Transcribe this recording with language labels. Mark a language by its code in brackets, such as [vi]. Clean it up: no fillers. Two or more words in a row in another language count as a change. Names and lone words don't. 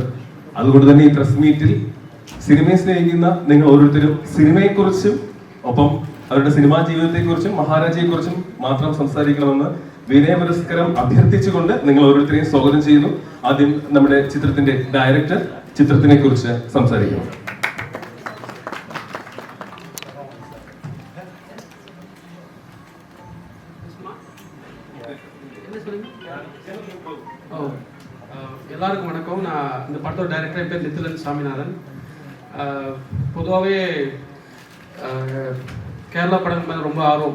[ml] അതുകൊണ്ട് തന്നെ ഈ [en] press meet [ml] സിനിമയെ സ്നേഹിക്കുന്ന നിങ്ങൾ ഓരോരുത്തരും സിനിമയെക്കുറിച്ചും ഒപ്പം അവരുടെ സിനിമാ ജീവിതത്തെക്കുറിച്ചും മഹാരാജയെക്കുറിച്ചും മാത്രം സംസാരിക്കണമെന്ന് വിനയപുരസ്കരം അഭ്യർത്ഥിച്ചുകൊണ്ട് നിങ്ങൾ ഓരോരുത്തരെയും സ്വാഗതം ചെയ്യുന്നു. ആദ്യം നമ്മുടെ ചിത്രത്തിന്റെ ഡയറക്ടർ ചിത്രത്തിനെ കുറിച്ച് സംസാരിക്കുന്നു. [ta] எல்லாருக்கும் வணக்கம். நான் இந்த படத்தோட டைரக்டர் பேர் நித்திலன் சாமிநாதன். பொதுவாகவே கேரளா படங்கள் மேலே ரொம்ப ஆர்வம்.